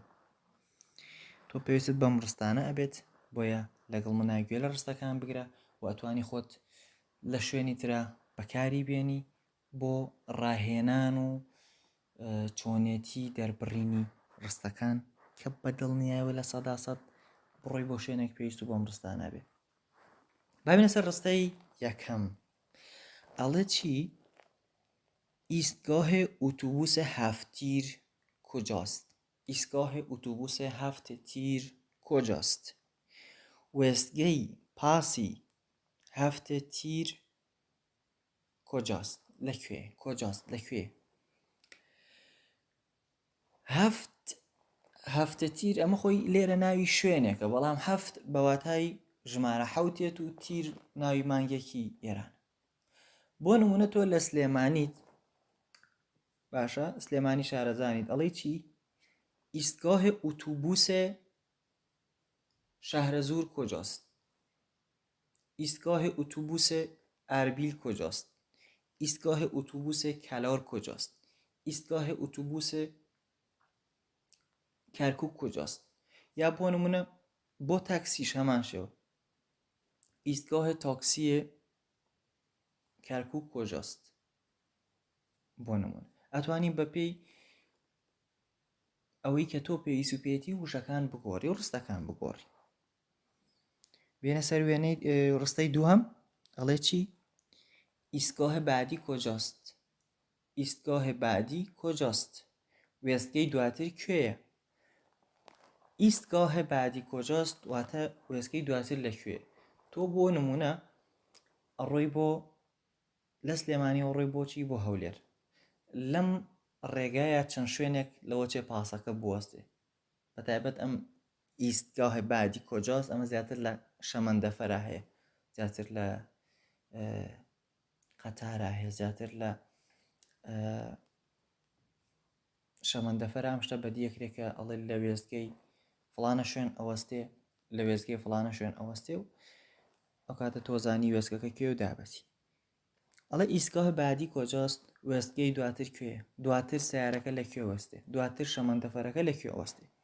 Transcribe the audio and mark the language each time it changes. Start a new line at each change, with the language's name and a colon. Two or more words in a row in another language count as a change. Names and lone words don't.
Central Kurdish: تۆ پێویستت بەم ڕستانە ئەبێت، بۆیە لەگەڵ منای گوێ لە ڕستەکان بگرە و ئەتوانی خۆت لە شوێنی ترە بەکاری بێنی بۆ ڕاهێنان و چۆنێتی دەربڕینی ڕستەکان کە بەدڵنیاییەوە لە 100% بڕۆی بۆ شوێنێک پێویست و بۆم ڕستانە بێ. با بینە سەر ڕستەی یەکەم. ئەڵێ چی؟
Persian: ایستگاه اتوبوس 7 تیر کجاست؟ ایستگاه اتوبوس 7 تیر کجاست؟
Central Kurdish: وێستگەی پاسی 7 تیر کجاست؟ لەکوێ؟ کجاست؟ لەکوێ؟ هەفت تیر ئەمە خۆی لێرە ناوی شوێنێکە، بەڵام هەفت بەواتای ژمارە حەوتێت و تیر ناوی مانگێکی ئێران. بۆ نمونە تۆ لە سلێمانیت، باشە سلێمانی شارەزانیت، ئەڵێ چی؟
Persian: ایستگاه اتوبوس شهرزور کجاست؟ ایستگاه اتوبوس اربیل کجاست؟ ایستگاه اتوبوس کلار کجاست؟ ایستگاه اتوبوس کرکوک کجاست؟
Central Kurdish: یا بۆ نمونە بۆ تاکسیش هەمان شێوە،
Persian: ایستگاه تاکسی کرکوک کجاست؟
Central Kurdish: بۆ نمونە ئەتوانین بە پێی ئەوەی کە تۆ پێویست و پێێتی وشەکان بگۆڕی و ڕستەکان بگۆڕی. بینە سەر وێنەی ڕستەی دووەم ئەڵێ چی؟
Persian: ایستگاه بعدی کجاست؟ ایستگاه بعدی کجاست؟
Central Kurdish: وێستگەی دواتر کوێیە؟
Persian: ایستگاه بعدی کجاست
Central Kurdish: واتە وێستگەی دواتر لەکوێ؟ تۆ بۆ نمونە ئەڕۆی بۆ لە سلێمانی ئەڕۆی بۆچی بۆ هەولێر لەم ڕێگایە چەند شوێنێک لەوە چێ پاسەکە بوەستێ بەتایبەت ئەم
Persian: ایستگاه بعدی کجاست
Central Kurdish: ئەمە زیاتر لە شەمەندەفەرە هەیە زیاتر لە قەتارە هەیە زیاتر لە شەمەندەفەر ئەم شتە بەدیەکرێکە ئەڵێ لە وێستگەی فڵانە شوێن ئەوەستێ لە وێستگەی فڵانە شوێن ئەوەستێ و ئەو کاتە تۆزانی وێستگەکە کوێ و دابەتی ئەڵێ
Persian: ئیستگاه بعدی کۆجاست
Central Kurdish: وێستگەی دواتر کوێیە دواتر سیارەکە لەکوێ وەستێ دواتر شەمەندەفەرەکە لەکوێ وەستێ